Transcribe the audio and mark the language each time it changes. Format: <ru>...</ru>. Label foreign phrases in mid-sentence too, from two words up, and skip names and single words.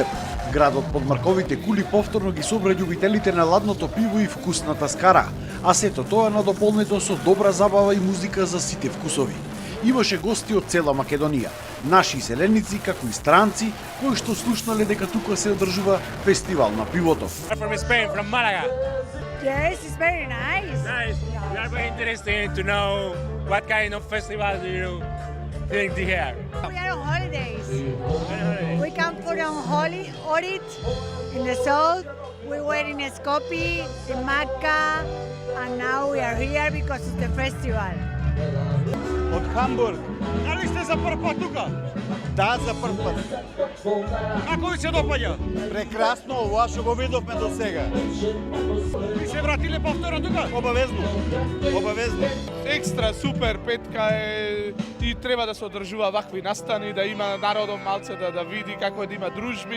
<mk>Градот под марковите кули повторно ги собра љубителите на ладното пиво и вкусната скара, а сето тоа надополнето со добра забава и музика за сите вкусови. Имаше гости од цела Македонија, наши селеници како и странци кои што слушнале дека тука се одржува фестивал на пивото.</mk> <en>From Spain, from Malaga. Yes, it's very nice. Nice. We are very interested to know what kind of festival do you think here? We are on holidays. We come for on Ohrid in the south. We were in Skopje, in Macca, and now we are here because of the festival.</en> <mk>Од Хамбург. Дали сте за прв пат тука? Да, за прв пат. Како ви се допаѓа? Прекрасно, ова што го видовме до сега. Ви се вратиле повторно тука? Обавезно. Обавезно. Екстра супер петка е и треба да се одржува вакви настани, да има народот малце да види како да има дружби.</mk>